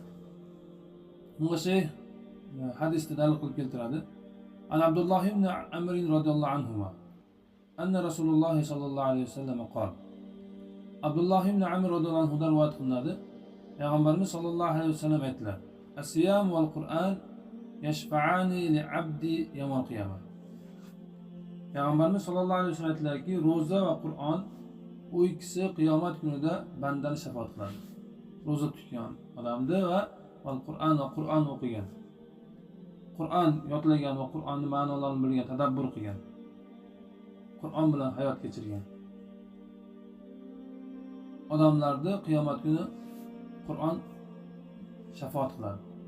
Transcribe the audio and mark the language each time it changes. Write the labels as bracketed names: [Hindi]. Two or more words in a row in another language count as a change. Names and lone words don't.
[Uzbek] Bunga hadisda dalil qilib keltiradi. [Arabic] عن عبد الله بن عمرو رضي الله عنهما أن رسول الله صلى الله عليه وسلم قال. [Uzbek] Abdullah ibn Amr [Arabic] رضي الله عنه [Uzbek] rivoyat qilinadi. Payg'ambarimiz [Arabic] صلى الله عليه وسلم [Uzbek] aytdilar: [Arabic] "الصيام والقرآن يشفعان للعبد يوم القيامة." [Uzbek] Payg'ambarimiz [Arabic] صلى الله عليه وسلم [Uzbek] aytdilarki, ro'za va Qur'on u ikkisi qiyomat kunida bandani shafaat qiladi. Ro'za tutgan odamni va Qur'on o'qigan, Qur'on yodlagan va Qur'onning ma'nolarini bilgan, tadabbur qilgan, Qur'on bilan hayot kechirgan odamlarni qiyomat kuni Qur'on shafaat qiladi.